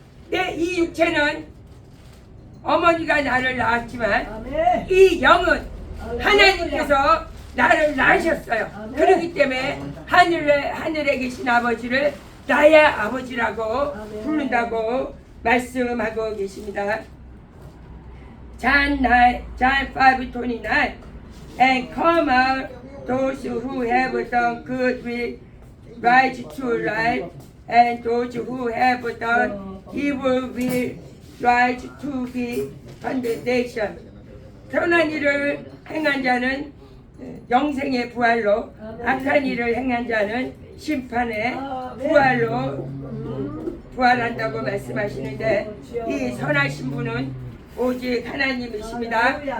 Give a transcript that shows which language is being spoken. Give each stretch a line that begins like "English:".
Korean: 내 이 육체는 어머니가 나를 낳았지만 이 영은 하나님께서 나를 낳으셨어요. 그렇기 때문에 하늘에 계신 아버지를 나의 아버지라고 부른다고 말씀하고 계십니다.
English: John 5:29 And come out those who have done good will rise to life, and those who have done evil will rise to be condemnation.
Korean: 선한 일을 행한 자는 영생의 부활로, 악한 일을 행한 자는 심판의 부활로 부활한다고 말씀하시는데 이 선하신 분은 오직 하나님이십니다.